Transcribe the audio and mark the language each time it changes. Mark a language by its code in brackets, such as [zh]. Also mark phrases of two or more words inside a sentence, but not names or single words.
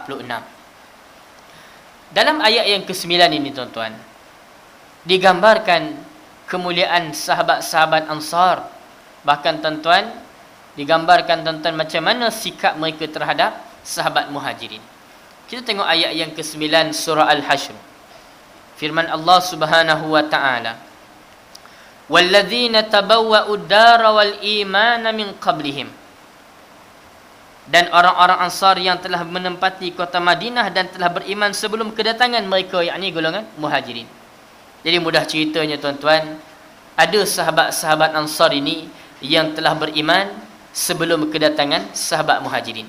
[ms] Dalam ayat yang ke-9 ini tuan-tuan, digambarkan kemuliaan sahabat-sahabat Ansar. Bahkan tuan-tuan, digambarkan tuan-tuan macam mana sikap mereka terhadap sahabat Muhajirin. Kita tengok ayat yang ke-9 surah Al-Hashr. Firman Allah [ar] سبحانه وتعالى, "والذين تبوءوا الدار والإيمان من قبلهم." [ms] Dan orang-orang Ansar yang telah menempati kota Madinah dan telah beriman sebelum kedatangan mereka, yakni golongan Muhajirin. Jadi mudah ceritanya tuan-tuan, ada sahabat-sahabat Ansar ini yang telah beriman sebelum kedatangan sahabat Muhajirin.